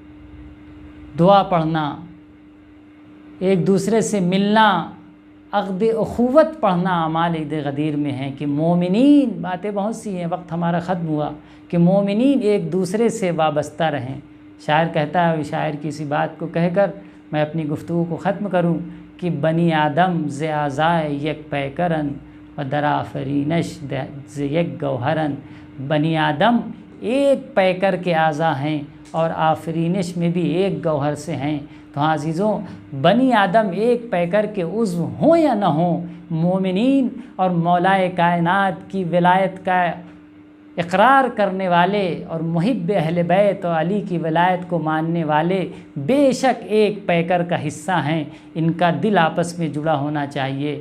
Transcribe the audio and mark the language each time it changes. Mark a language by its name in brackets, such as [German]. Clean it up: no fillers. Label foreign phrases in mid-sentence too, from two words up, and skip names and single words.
[Urdu] دعا پڑھنا، ایک دوسرے سے ملنا، عقد اخوت پڑھنا اعمال عید غدیر میں ہیں کہ مومنین، باتیں بہت سی ہیں، وقت ہمارا ختم ہوا، کہ مومنین ایک دوسرے سے وابستہ رہیں۔ شاعر کہتا ہے، شاعر کی اسی بات کو کہہ کر میں اپنی گفتگو کو ختم کروں کہ [Persian] بنی آدم ز اعضائے یک پیکرن و در آفرینش ز یک گوہرن۔ [Urdu] بنی آدم ایک پیکر کے اعضاء ہیں اور آفرینش میں بھی ایک گوہر سے ہیں۔ تو ہاں عزیزوں، بنی آدم ایک پیکر کے عضو ہوں یا نہ ہوں، مومنین اور مولائے کائنات کی ولایت کا اقرار کرنے والے اور محب اہل بیت اور علی کی ولایت کو ماننے والے بے شک ایک پیکر کا حصہ ہیں، ان کا دل آپس میں جڑا ہونا چاہیے۔